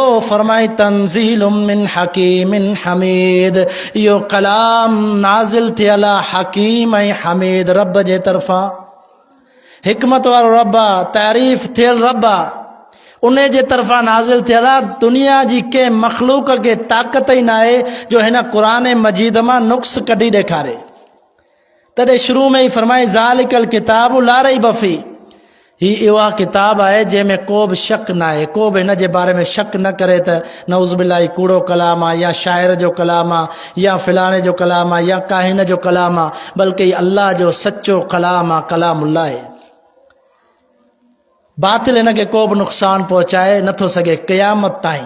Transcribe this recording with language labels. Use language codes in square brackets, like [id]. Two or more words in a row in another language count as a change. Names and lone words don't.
[sd] फरमाई [ar] تنزيل من حكيم حميد, [sd] इहो कलाम नाज़िल थियल हकीम ऐं हमीद रब जे तरफ़ां, हिकमत वारो रब आहे, तारीफ़ थियल रब आहे, उन जे तरफ़ां नाज़िल थियल आहे। दुनिया जी के मख़लूक खे ताक़त ई न आहे जो हिन क़ुरान मजीद मां नुक्स कढी ॾेखारे। तॾहिं शुरू में ई फरमाए [ar] ذلك الكتاب لا ريب فيه, [sd] ही इहा किताब आहे जंहिंमें को बि शक न आहे, को बि हिन जे बारे में शक न करे त [ar] نعوذ بالله [sd] कूड़ो कलाम आहे या शाइर जो कलाम आहे या फ़लाणे जो कलाम आहे या काहिन जो कलाम आहे, बल्कि अल्लाह जो सचो कलाम आहे, कलामुल्लाह आहे। बातिल हिन खे को बि नुक़सान पहुचाए नथो सघे क़यामत ताईं।